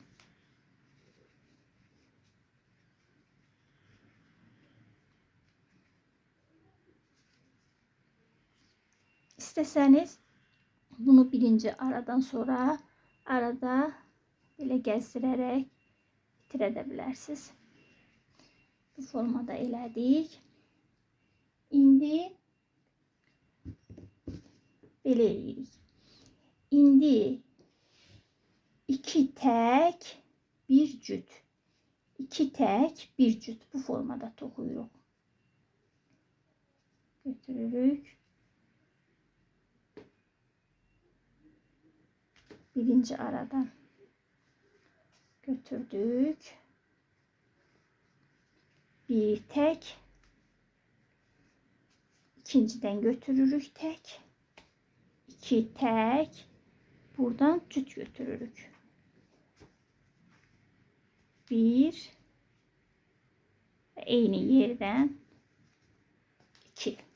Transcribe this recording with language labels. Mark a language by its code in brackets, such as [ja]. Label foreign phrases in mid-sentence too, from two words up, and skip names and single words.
[tr] İsteseniz bunu birinci aradan sonra arada böyle gezdirerek bitirebilirsiniz. [az] Bu formada elədik. İndi belə eləyirik. İndi iki tek bir cüt. İki tek bir cüt bu formada toxuyuruq. Götürürük. Birinci aradan götürdük. Bir tek. [tr] İkinciden götürürük tek. [az] İki tek. Buradan cüt götürürük. [tr] Bir. Aynı yerden iki.